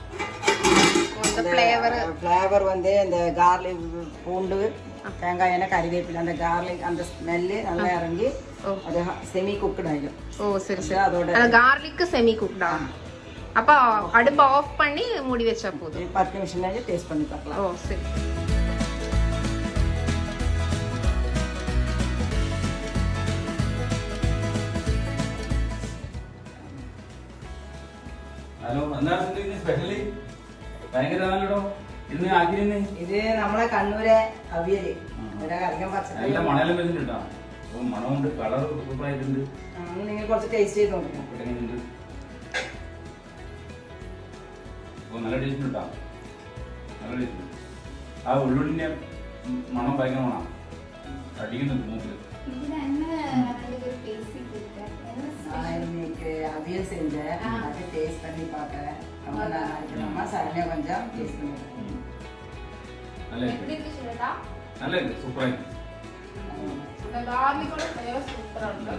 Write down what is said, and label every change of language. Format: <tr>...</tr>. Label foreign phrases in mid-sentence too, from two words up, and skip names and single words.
<ta>ஃப்ளேவர் வந்து இந்த கார்லிக், பூண்டு, தேங்காய் எண்ணெய், கறிவேப்பிலை, அந்த கார்லிக் அந்த ஸ்மெல்லு நல்லா இறங்கி அது</ta> <en>semi cooked</en> <ta>ஆயிடும். ஓ சரி சரி. அதோட கார்லிக்</ta> <en>semi cooked?</en> <ta>அப்போ அடுப்பை ஆஃப் பண்ணி மூடி வச்சா போதும். 10 நிமிஷம் டேஸ்ட் பண்ணி பார்க்கலாம். ஓ சரி.</ta> <ml>ഹലോ, എന്താണ് സ്പെഷ്യലി? ഭയങ്കരമാണല്ലോ ഇന്ന് ആക്കിയിരുന്നേ. ഇത് നമ്മളെ കണ്ണൂരെ അവിയല്. നല്ല മണലും വരുന്നുണ്ട്. മണമുണ്ട്, കളർ സൂപ്പറായിട്ടുണ്ട്. നിങ്ങൾ കുറച്ച് ടേസ്റ്റ് ചെയ്ത് നോക്കണം. നല്ല ടേസ്റ്റ് ഉണ്ടാ, നല്ല ടേസ്റ്റ്. ആ ഉള്ളുള്ളിന്റെ മണം ഭയങ്കര മണം അടിക്കുന്നുണ്ട് മൂക്കില്.</ml> <ta>இன்னைக்கு அவியல் செஞ்சேன், அது டேஸ்ட் பண்ணி பார்க்கறேன். ரொம்ப நல்லா இருக்கு. அம்மா சரண்யா கொஞ்சம் டேஸ்ட் பண்ணுங்க. நல்லா இருக்கு, நல்லா இருக்கு, சூப்பரா இருக்கு. அந்த கார்லிக்கோட ஃப்ளேவர் சூப்பரா இருக்கு.</ta>